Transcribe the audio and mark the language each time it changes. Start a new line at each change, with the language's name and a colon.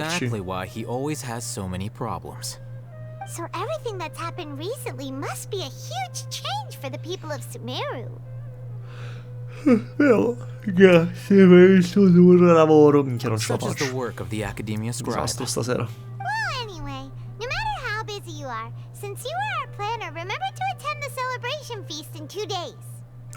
English: exactly why he always has so many problems. So everything that's happened recently must be a huge change for the people of Sumeru.
Italian: Grazie per il suo duro lavoro. Minchia, non ce la
English: Such is the
Italian: faccio.
English: work of the Academia Scribe.
Italian: Disastro stasera.
English: Well, anyway, no matter how busy you are, since you are our planner, remember to attend the celebration feast in 2 days.